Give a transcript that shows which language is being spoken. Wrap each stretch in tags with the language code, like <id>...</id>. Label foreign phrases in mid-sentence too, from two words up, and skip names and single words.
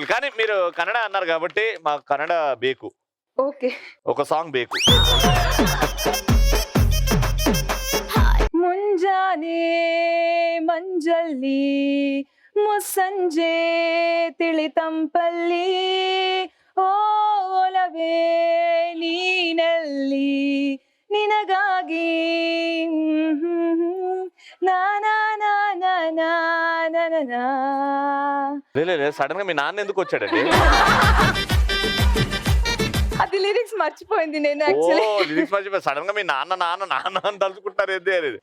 <te>కానీ మీరు కన్నడ అన్నారు కాబట్టి మాకు కన్నడ బేకు, ఓకే. ఒక సాంగ్ బేకు.</te> <kn>ಮುಂಜಾನೆ ಮಂಜಲ್ಲಿ ಮುಸ್ಸಂಜೆ ತಿಳಿತಂಪಲ್ಲಿ ಓಲವೇ ನೀನಲ್ಲಿ ನಿನಗಾಗಿ ನಾನಾ</kn> <te>సడన్ గా మీ నాన్న ఎందుకు వచ్చాడండి? అది లిరిక్స్ మర్చిపోయింది నేను ఓ యాక్చువల్లీ. లిరిక్స్ మర్చిపోయి సడన్ గా మీ నాన్న నాన్న నాన్న అని తలుచుకుంటారు ఏంటి అనేది.</te>